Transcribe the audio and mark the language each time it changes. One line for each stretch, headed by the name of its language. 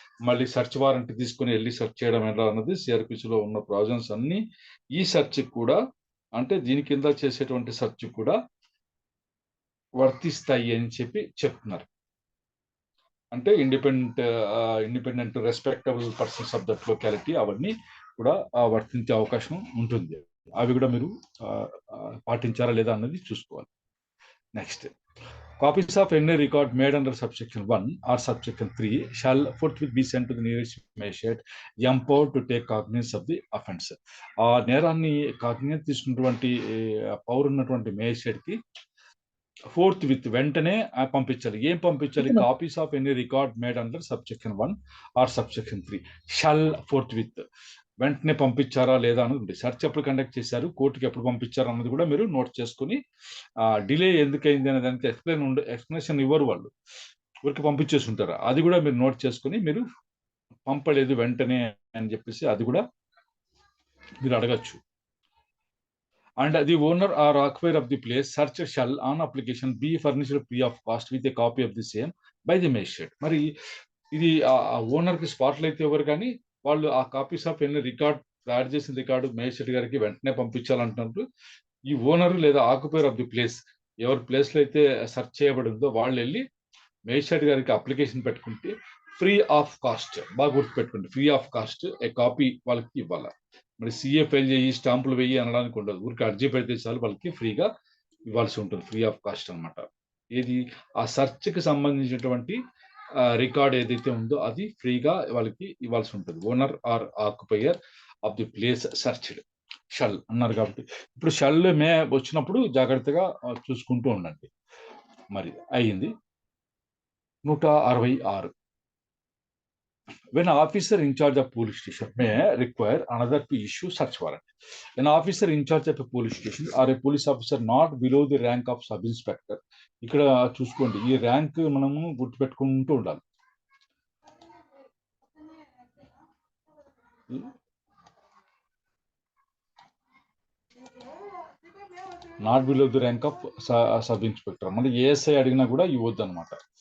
Telugu: మళ్ళీ search warrant తీసుకుని వెళ్ళి సెర్చ్ చేయడం ఎలా అన్నది సిఆర్పిసి లో ఉన్న ప్రొవిజన్స్ అన్ని ఈ సెర్చ్ కూడా, అంటే దీని కింద చేసేటువంటి సెర్చ్ కూడా వర్తిస్తాయి అని చెప్తున్నారు. అంటే
English: independent respectable persons of that locality
Telugu: అవన్నీ కూడా వర్తించే అవకాశం ఉంటుంది. అవి కూడా మీరు పాటించారా లేదా అన్నది చూసుకోవాలి.
English: Next, copies of any record made under subsection 1 or subsection 3 shall forthwith be sent to the nearest magistrate empowered to take cognizance of the offence.
Telugu: ఆ నేరాన్ని కాగ్నిజెన్స్ తీసుకున్నటువంటి పవర్ ఉన్నటువంటి మేజిస్ట్రేట్ కి ఫోర్త్ విత్ వెంటనే పంపించాలి. ఏం పంపించాలి?
English: copies of any record made under subsection 1 or subsection 3 shall forthwith
Telugu: వెంటనే పంపించారా లేదా అన్నది ఉంది. సెర్చ్ ఎప్పుడు కండక్ట్ చేశారు, కోర్టుకి ఎప్పుడు పంపించారు అన్నది కూడా మీరు నోట్ చేసుకుని, డిలే ఎందుకైంది అనే దానికి ఎక్స్ప్లెనేషన్ ఇవ్వరు వాళ్ళు, ఊరికి పంపించేసి ఉంటారు. అది కూడా మీరు నోట్ చేసుకుని మీరు పంపలేదు వెంటనే అని చెప్పేసి అది కూడా మీరు అడగచ్చు.
English: And the owner or occupier of the place search shall on application be furnished free of cost with a copy of the same by the magistrate.
Telugu: మరి ఇది ఓనర్ కి స్పాట్లు అయితే ఎవరు, కానీ వాళ్ళు ఆ కాపీస్ ఆఫ్ ఎన్ని రికార్డ్ తయారు చేసిన రికార్డు మేజిస్ట్రేట్ గారికి వెంటనే పంపించాలంటున్నారు. ఈ ఓనర్ లేదా ఆక్యుపైర్ ఆఫ్ ది ప్లేస్, ఎవరి ప్లేస్ లో అయితే సెర్చ్ చేయబడి ఉందో వాళ్ళు వెళ్ళి మేజిస్ట్రేట్ గారికి అప్లికేషన్ పెట్టుకుంటే ఫ్రీ ఆఫ్ కాస్ట్, బాగా గుర్తుపెట్టుకోండి, free of cost ఏ copy వాళ్ళకి ఇవ్వాలి. మరి సిఏ ఫైల్ చేయి, స్టాంపులు వెయ్యి అనడానికి ఉండదు. ఊరికి అర్జీ పెడితే చాలు, వాళ్ళకి ఫ్రీగా ఇవ్వాల్సి ఉంటుంది, ఫ్రీ ఆఫ్ కాస్ట్ అనమాట. ఏది, ఆ సెర్చ్ కి సంబంధించినటువంటి రికార్డ్ ఏదైతే ఉందో అది ఫ్రీగా వాళ్ళకి ఇవ్వాల్సి ఉంటుంది.
English: owner or occupier of the place searched shall
Telugu: అన్నారు కాబట్టి ఇప్పుడు షల్ మే వచ్చినప్పుడు జాగ్రత్తగా చూసుకుంటూ ఉండండి. మరి అయ్యింది. 166.
English: When an officer in charge of police station may require another to issue search warrant. An officer in charge of a police station or a police officer not below the rank of sub inspector.
Telugu: ఇక్కడ చూసుకోండి, ఈ rank మనము గుర్తుపెట్టుకుంటూ ఉండాలి.
English: Not below the rank of sub inspector.
Telugu: మళ్ళీ ASI అడిగినా కూడా ఇవ్వద్దు అనమాట.